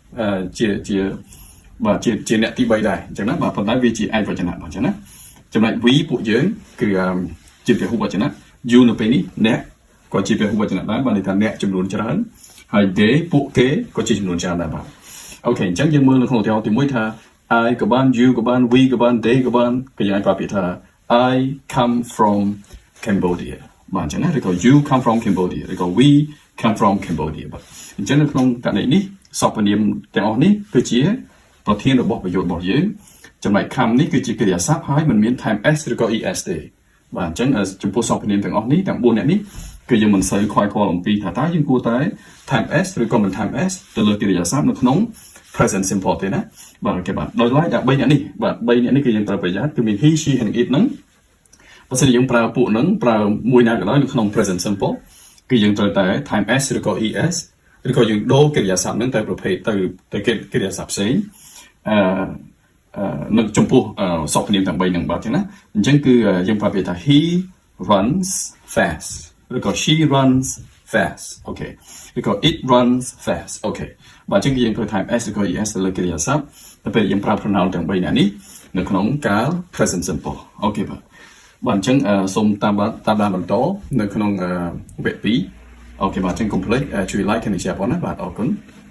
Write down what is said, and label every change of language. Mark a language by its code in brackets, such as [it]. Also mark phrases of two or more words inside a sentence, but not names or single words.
[km] ជាអ្នកទី3ដែរអញ្ចឹងណាបាទប៉ុន្តែវាជាឯកវចនៈបាទអញ្ចឹងណាចំណែក we ពួកយើងគឺជាពហុវចនៈ you នៅពេលនេះអ្នកក៏ជាពហុវចនៈដែរបានន័យថាអ្នកចំនួនច្រើនហើយ they ពួកគេក៏ជាចំនួនច្រើនដែរបាទអូខេអញ្ចឹងយើងមើលនៅក្នុងឧ ទាហរណ៍ទី1ថា I ក៏បាន you ក៏បាន we ក៏បាន they ក៏បានក៏យើងអាចប្រើពាក្យថា [en] I come from Cambodia [km] បាទអញ្ចឹងណាឬក៏ [en] you come from Cambodia [km] ឬក៏ [en] we come from Cambodia [km] បាទអញ្ចឹងនៅក្នុងករណី នេះសព្វនាមទាំងអស់នេះគឺជាប្រធានរបស់ប្រយោគរបស់យើងចំណែក come នេះគឺជាកិរិយាសព្ទហើយមិនមាន time s ឬក៏ es ទេបាទអញ្ចឹងចំពោះសព្វនាមទាំងអស់នេះទាំង4នាក់នេះគឺយើងមិនសូវខ្វាយខ្វល់អំពីថាតើយើងគួរតែ time s ឬក៏មិន time s ទៅលើកិរិយាសព្ទនៅក្នុង [en] present simple [km] ទេណាបាទអូខេបាទដោយឡែកដល់3នាក់នេះបាទ3នាក់នេះគឺយើងត្រូវប្រយ័ត្នគឺមាន [en] he she and it [km] ហ្នឹងបើសិនជាយើងប្រើពួកហ្នឹងប្រើមួយណាក៏ដោយនៅក្នុង [en] present simple [km] គឺយើងត្រូវតែ time s ឬក៏ es ឬក៏យើងដូរកិរិយាសព្ទហ្នឹងទៅប្រភេទទៅកិរិយាសព្ទផ្សេង នៅចំពោះសព្វនាមទាំង3ហ្នឹងបាទអញ្ចឹងណាអញ្ចឹងគឺយើងប្រើពាក្យថា [en] he runs fast [km] ឬក៏ [en] she runs fast [km] អូខេឬក៏ [en] it runs fast [km] អូខេបាទអញ្ចឹងយើងធ្វើ time s ឬក៏ es ទៅលើកិរិយាសព្ទទៅពេលយើងប្រើ pronoun ទាំង3នាក់នេះនៅក្នុងកាល [en] present simple [km] អូខេបាទបាទអញ្ចឹងសូមតាមដានបន្តនៅក្នុងវគ្គ2អូខេបាទអញ្ចឹងកុំភ្លេចជួយ like និង share ផងណាបាទអរគុណ